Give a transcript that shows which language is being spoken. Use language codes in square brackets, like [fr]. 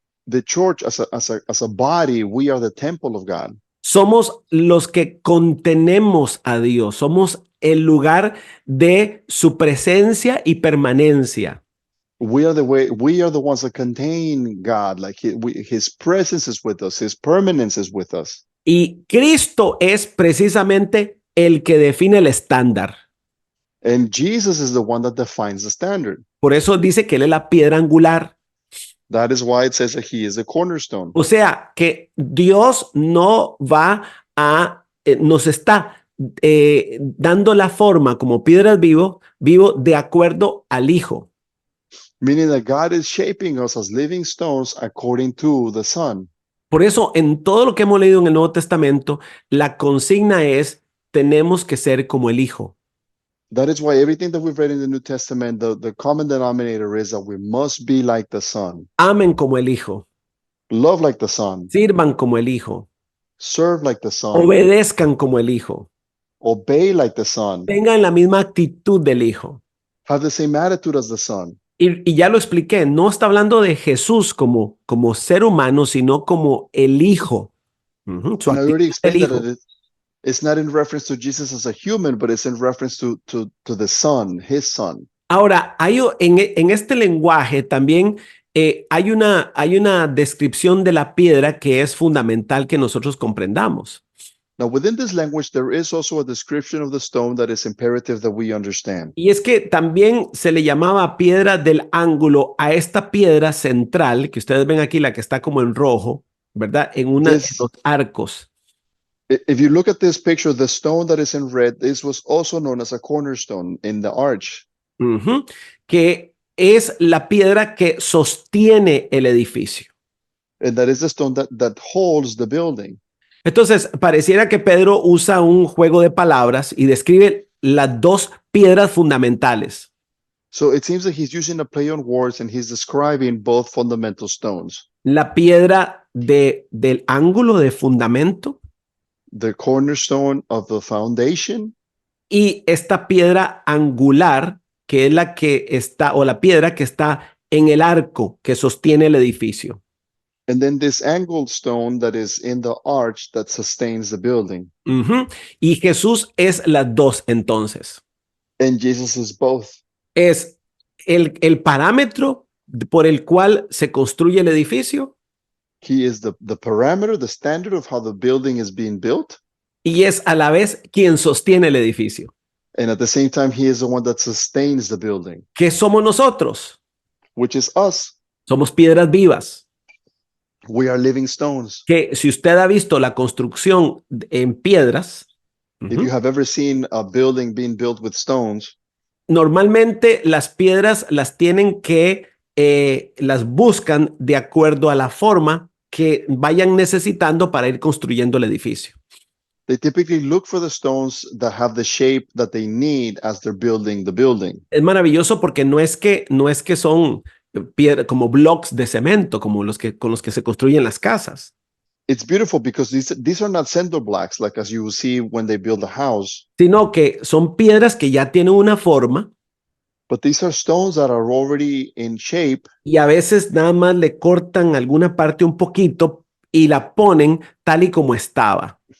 [en] The church as a body, we are the temple of God. [es] Somos los que contenemos a Dios. Somos el lugar de su presencia y permanencia. [en] We are the ones that contain God. Like his presence is with us. His permanence is with us. [es] Y Cristo es precisamente el que define el estándar. [en] And Jesus is the one that defines the standard. [es] Por eso dice que Él es la piedra angular. [en] That is why it says that he is the cornerstone. [es] O sea, que Dios no va a, nos está dando la forma como piedras vivo de acuerdo al Hijo. [en] Meaning that God is shaping us as living stones according to the Son. [es] Por eso, en todo lo que hemos leído en el Nuevo Testamento, la consigna es, tenemos que ser como el Hijo. [en] That is why everything that we've read in the New Testament, the common denominator is that we must be like the Son. [es] Amen como el Hijo. [en] Love like the Son. [es] Sirvan como el Hijo. [en] Serve like the Son. [es] Obedezcan como el Hijo. [en] Obey like the Son. [es] Tengan la misma actitud del Hijo. [en] Have the same attitude as the Son. [es] Y ya lo expliqué, no está hablando de Jesús como ser humano, sino como el Hijo. Su [en] And I already [es] actitud del Hijo. [en] that it's not in reference to Jesus as a human, but it's in reference to the Son, his Son. [es] Ahora, en este lenguaje también hay una descripción de la piedra que es fundamental que nosotros comprendamos. [en] Now, within this language, there is also a description of the stone that is imperative that we understand. [es] Y es que también se le llamaba piedra del ángulo a esta piedra central, que ustedes ven aquí, la que está como en rojo, ¿verdad? En una de [en] Yes. [es] los arcos. [en] If you look at this picture, the stone that is in red, this was also known as a cornerstone in the arch. [es] Ujú, que es la piedra que sostiene el edificio. [en] And that is the stone that holds the building. [es] Entonces, pareciera que Pedro usa un juego de palabras y describe las dos piedras fundamentales. [en] So it seems that he's using a play on words and he's describing both fundamental stones. [es] La piedra del ángulo de fundamento [en] The cornerstone of the foundation [es] y esta piedra angular, que es la que está, o la piedra que está en el arco que sostiene el edificio. [en] and then this angled stone that is in the arch that sustains the building. Ujú. [es] Y Jesús es las dos entonces. [en] And Jesus is both. [es] Es el parámetro por el cual se construye el edificio [en] He is the parameter, the standard of how the building is being built. [es] y es a la vez quien sostiene el edificio. [en] And at the same time, he is the one that sustains the building, [es] ¿Qué somos nosotros? [en] which is us. [es] Somos piedras vivas. [en] We are living stones. [es] Que si usted ha visto la construcción en piedras, [en] If you have ever seen a building being built with stones, [es] normalmente las piedras las tienen que, las buscan de acuerdo a la forma que vayan necesitando para ir construyendo el edificio. [en] they typically look for the stones that have the shape that they need as they're building the building. [es] Es maravilloso porque no es que son piedra, como blocks de cemento, como con los que se construyen las casas, [en] It's beautiful because these are not cinder blocks like as you will see when they build a house, [es] sino que son piedras que ya tienen una forma [en] but these are stones that are already in shape, [es] y a veces nada más le cortan alguna parte un poquito y la ponen tal y como estaba.